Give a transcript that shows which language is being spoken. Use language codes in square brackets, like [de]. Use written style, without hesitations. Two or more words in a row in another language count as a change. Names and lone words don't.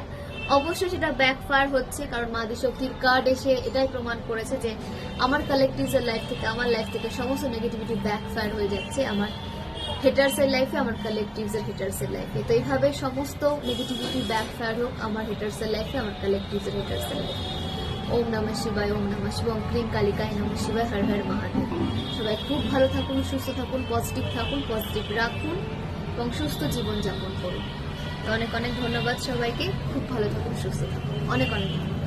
[bn] অবশ্যই সেটা ব্যাকফায়ার হচ্ছে, কারণ মা আদি শক্তির কার্ড এসে এটাই প্রমাণ করেছে যে আমার কালেকটিভসের লাইফ থেকে, আমার লাইফ থেকে সমস্ত নেগেটিভিটি ব্যাকফায়ার হয়ে যাচ্ছে আমার হেটার্সের লাইফে, আমার কালেকটিভসের হেটার্সের লাইফে। তো এইভাবে সমস্ত নেগেটিভিটি ব্যাকফায়ার হোক আমার হেটার্সের লাইফে, আমার কালেকটিভসের হেটার্সের লাইফে। [sa] ওম নমঃ শিবায়, ওম নমঃ শিবায়, ওম ক্লিং কালিকায় নমঃ শিবায়, হর হর মহাদেব। [bn] সবাই খুব ভালো থাকুন, সুস্থ থাকুন, পজিটিভ থাকুন, পজিটিভ রাখুন এবং সুস্থ জীবনযাপন করুন। অনেক অনেক ধন্যবাদ সবাইকে। খুব ভালো থাকুন, সুস্থ থাকুন। অনেক অনেক